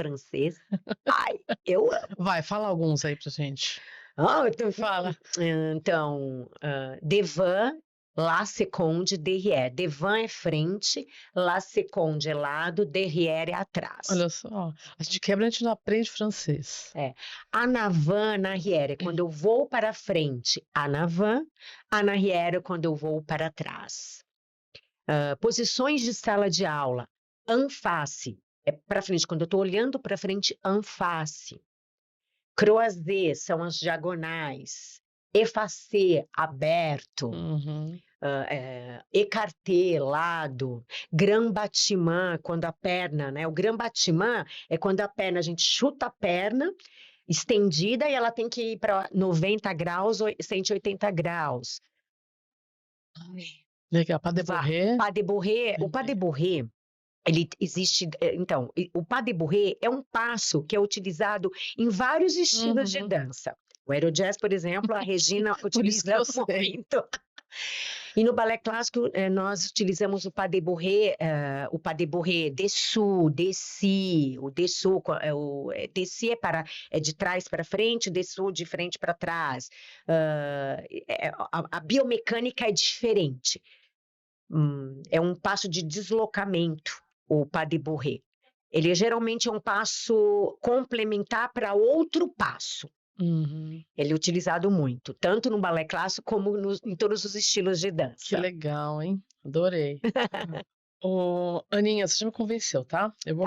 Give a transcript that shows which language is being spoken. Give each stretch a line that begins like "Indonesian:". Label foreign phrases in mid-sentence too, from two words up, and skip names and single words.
Portuguese: francês. Ai, eu amo. Vai, fala alguns aí pra gente. Fala.
French: Então, devant, la seconde, derrière.
Portuguese: Devant é frente,
French: la seconde
Portuguese: é lado, derrière é atrás. Olha só, a gente quebra, a gente não aprende francês.
French: En avant, en arrière,
Portuguese: é quando eu vou para frente.
French: En avant, en arrière,
Portuguese: é quando eu vou para trás. Posições de sala de aula.
French: En face,
Portuguese: é para frente. Quando eu estou olhando para frente,
French: en face.
Portuguese: Croisé são as diagonais. Effacé, aberto. Uhum. Écarté, lado.
French: Grand batiment,
Portuguese: quando a perna, né? O
French: grand batiment
Portuguese: é quando a perna, a gente chuta a perna estendida e ela tem que ir para 90 graus ou 180 graus. Legal,
French: pas de bourrée. Pas de bourrée, o pas de bourrée,
Portuguese: ele existe, então, o
French: pas de bourrée
Portuguese: é um passo que é utilizado em vários estilos de Uhum. dança. O aerojazz, por exemplo, a Regina Por isso que utiliza eu sei. muito. E no balé clássico, nós utilizamos o
French: pas de bourrée dessous,
Portuguese: desci, o dessous, desci é de trás para frente, dessous de frente para trás. A biomecânica é diferente. É um passo de deslocamento, o
French: pas de bourrée.
Portuguese: Ele geralmente é um passo complementar para outro passo. Uhum. Ele é utilizado muito, tanto no balé clássico como em todos os estilos de Que dança. legal, hein? Adorei. Ô, Aninha, você já me convenceu, tá? Eu vou